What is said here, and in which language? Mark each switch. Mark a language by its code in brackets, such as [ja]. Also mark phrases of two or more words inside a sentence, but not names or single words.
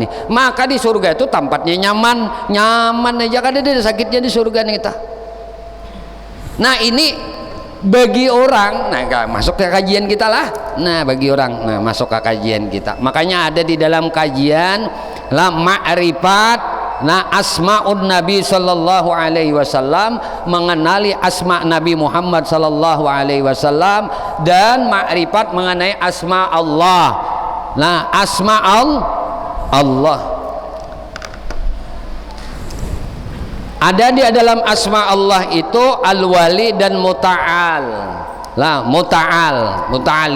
[bjn] Maka di surga itu tempatnya nyaman aja kada ada sakitnya di surga nih kita. Nah ini bagi orang, nah masuk ke kajian kita lah. Nah bagi orang, nah masuk ke kajian kita. Makanya ada di dalam kajian lah ma'rifat, nah asma'un Nabi [ar] صلى الله عليه وسلم, [bjn] mengenali asma Nabi Muhammad [ar] صلى الله عليه وسلم, [bjn] dan ma'rifat mengenai asma Allah. Nah asma Allah ada di dalam asma Allah itu al-wali dan muta'al lah, muta'ali.